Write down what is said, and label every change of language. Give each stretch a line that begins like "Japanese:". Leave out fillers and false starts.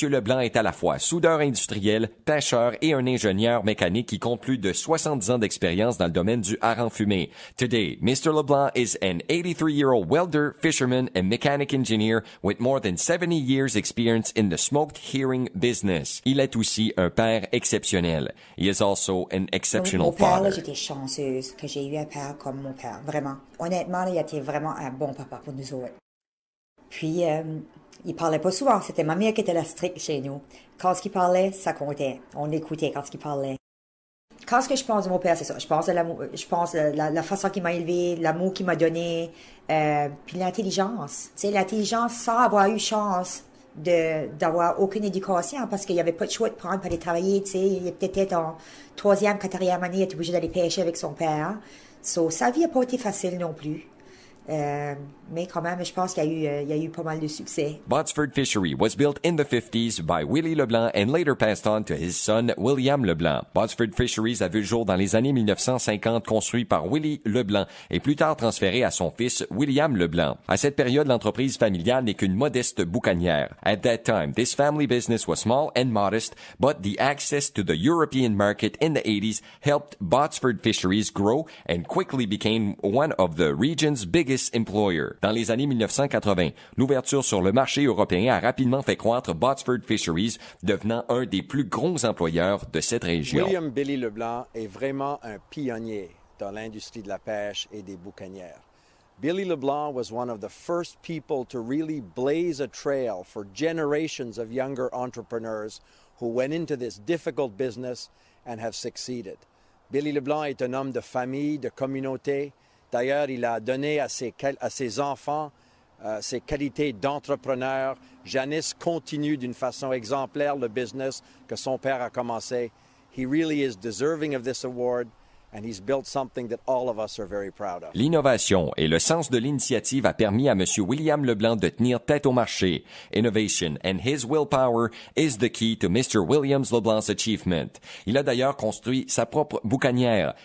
French: Leblanc est à la fois soudeur industriel, pêcheur et un ingénieur mécanique qui compte plus de 70 ans d'expérience dans le domaine du hareng fumé.
English: Today, Mr. Leblanc is an 83-year-old welder, fisherman, and mechanic engineer with more than 70 years experience in the smoked herring business.
French: Il est aussi un père exceptionnel.
English: He is also an exceptional father.
French: Mon père,
English: father.
French: j'étais chanceuse que j'ai eu un père comme mon père, vraiment. Honnêtement, il était vraiment un bon papa pour nous autres. Puis, il parlait pas souvent. C'était ma mère qui était la stricte chez nous. Quand il parlait, ça comptait. On l'écoutait quand il parlait. Quand ce que je pense de mon père, c'est ça. Je pense de l'amour, je pense de la façon qu'il m'a élevé, l'amour qu'il m'a donné, puis l'intelligence. Tu sais, l'intelligence sans avoir eu chance d'avoir aucune éducation parce qu'il n'y avait pas de choix de prendre pour aller travailler. Tu sais, il était peut-être en 3e, 4e année, il était obligé d'aller pêcher avec son père. So, sa vie n'a pas été facile non plus. Mais quand même, je pense qu'il y a eu pas mal de succès.
English: Botsford Fishery was built in the 50s by Willie Leblanc and later passed on to his son William Leblanc.
French: Botsford Fisheries a vu le jour dans les années 1950, construit par Willie Leblanc et plus tard transféré à son fils William Leblanc. À cette période, l'entreprise familiale n'est qu'une modeste boucanière.
English: At that time, this family business was small and modest, but the access to the European market in the 80s helped Botsford Fisheries grow and quickly became one of the region's biggest employer.
French: Dans les années 1980, l'ouverture sur le marché européen a rapidement fait croître Botsford Fisheries, devenant un des plus gros employeurs de cette région. William Billy Leblanc est vraiment un pionnier dans l'industrie de la pêche et des boucanières.
English: Billy Leblanc was one of the first people to really blaze a trail for generations of younger entrepreneurs who went into this difficult business and have succeeded.
French: Billy Leblanc est un homme de famille, de communauté. D'ailleurs, il a donné à ses enfants ses qualités d'entrepreneur. Janice continue d'une façon exemplaire le business que son père a commencé.
English: He really is deserving of this award, and he's built something that all of us are very proud of.
French: L'innovation et le sens de l'initiative a permis à M. William Leblanc de tenir tête au marché.
English: Innovation and his willpower is the key to Mr. William Leblanc's achievement.
French: Il a d'ailleurs construit sa propre boucanière.